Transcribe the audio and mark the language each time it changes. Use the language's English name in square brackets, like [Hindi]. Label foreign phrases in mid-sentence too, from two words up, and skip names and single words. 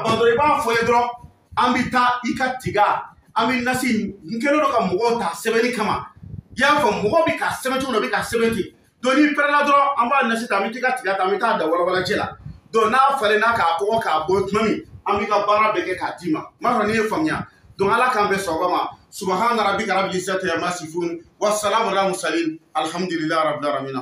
[Bambara] ban dɔrɔn i b'a fɔ ye dɔrɔn an bɛ taa i ka tiga an bɛ nasi n kɛlen don ka mɔgɔw ta sɛbɛnni kama i y'a fɔ mɔgɔ bɛ ka sɛbɛn cogo dɔ bɛ ka sɛbɛn ten donc n'i pɛrɛnna dɔrɔn an b'a nasi ta an bɛ t'i ka tiga ta an bɛ taa da walawalajɛ la donc n'a falenna k'a kɔgɔ k'a bɔ tuma min an b'i ka baara bɛɛ kɛ k'a d'i ma n b'a fɔ n'i ye faamuya donc ala k'an bɛn sɔgɔma ma [Arabic] سبحان ربك رب العزة عما يصفون وسلام على المرسلين الحمد لله رب العالمين